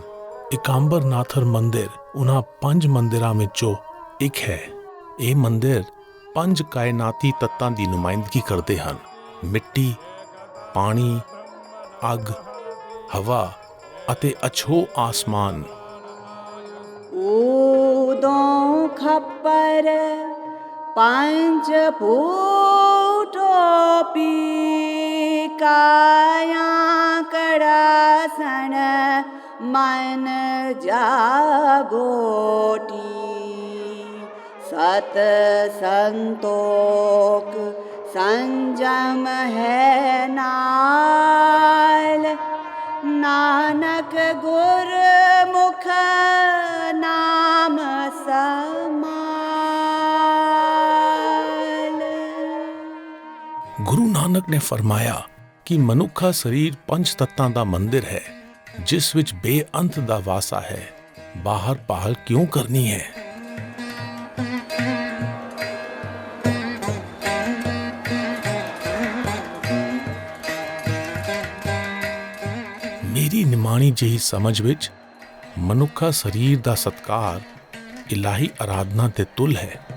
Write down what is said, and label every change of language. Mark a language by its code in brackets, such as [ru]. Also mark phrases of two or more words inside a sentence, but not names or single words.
[pa] ਇਕਾਂਬਰਨਾਥਰ ਮੰਦਿਰ ਉਹਨਾਂ 5 ਮੰਦਿਰਾਂ ਵਿੱਚੋਂ ਇੱਕ ਹੈ। ਇਹ ਮੰਦਿਰ 5 ਕਾਇਨਾਤੀ ਤੱਤਾਂ ਦੀ ਨੁਮਾਇੰਦਗੀ ਕਰਦੇ ਹਨ: ਮਿੱਟੀ, ਪਾਣੀ, ਅੱਗ, ਹਵਾ ਅਤੇ ਅਛੋ ਆਸਮਾਨ। ਊਦੋਂ ਖੱਪਰ ਪੰਚ ਫੂਟੋਪੀ ਕਾਇਆ ਕੜਾਸਨ ਮਨ ਜਾਗੋਟੀ ਸਤ ਸੰਤੋਖ ਸੰਜਮ ਹੈ ਨਾਲ ਨਾਨਕ ਗੁਰ ਮੁਖ ਨਾਮ ਸਮਾਲ। ਗੁਰੂ ਨਾਨਕ ਨੇ ਫਰਮਾਇਆ ਕਿ ਮਨੁੱਖਾ ਸਰੀਰ 5 ਤੱਤਾਂ ਦਾ ਮੰਦਿਰ ਹੈ ਜਿਸ ਵਿੱਚ ਬੇਅੰਤ ਦਾ ਵਾਸਾ ਹੈ। ਬਾਹਰ ਭਾਲ ਕਿਉਂ ਕਰਨੀ ਹੈ? ਮੇਰੀ ਨਿਮਾਣੀ ਜਿਹੀ ਸਮਝ ਵਿੱਚ ਮਨੁੱਖਾ ਸਰੀਰ ਦਾ ਸਤਕਾਰ ਇਲਾਹੀ ਆਰਾਧਨਾ ਦੇ ਤੁਲ ਹੈ।